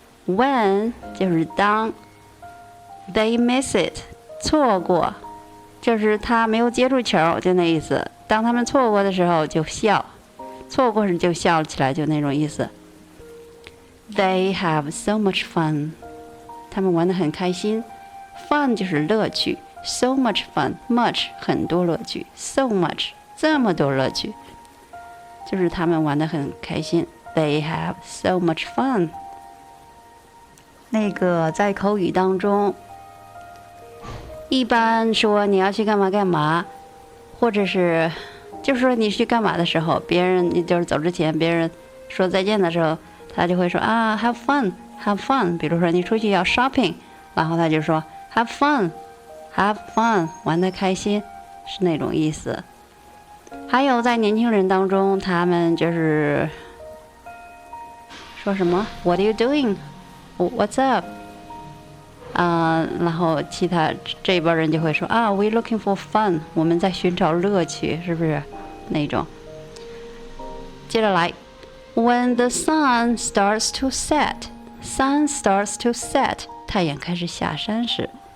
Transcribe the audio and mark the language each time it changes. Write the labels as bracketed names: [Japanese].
[Chinese] When 就是当 they miss it 错过，就是他没有接住球，就那意思。当他们错过的时候就笑，错过时就笑起来，就那种意思。 [English] They have so much fun， [Chinese] 他们玩得很开心。 Fun 就是乐趣， [English] so much fun， [Chinese] much 很多乐趣， so much 这么多乐趣，就是他们玩得很开心。 [English] They have so much fun。 [Chinese] 那个在口语当中，一般说你要去干嘛干嘛，或者是就是说你去干嘛的时候，别人就是走之前，别人说再见的时候，他就会说啊 [English] have fun have fun。 [Chinese] 比如说你出去要 shopping， 然后他就说 [English] have fun have fun， [Chinese] 玩得开心，是那种意思。还有在年轻人当中，他们就是说什么 [English] What are you doing What's up？ [Chinese] 然后其他这一帮人就会说啊 [English] We're looking for fun， [Chinese] 我们在寻找乐趣，是不是那种？接着来 [English] When the sun starts to set， sun starts to set， [Chinese] 太阳开始下山时。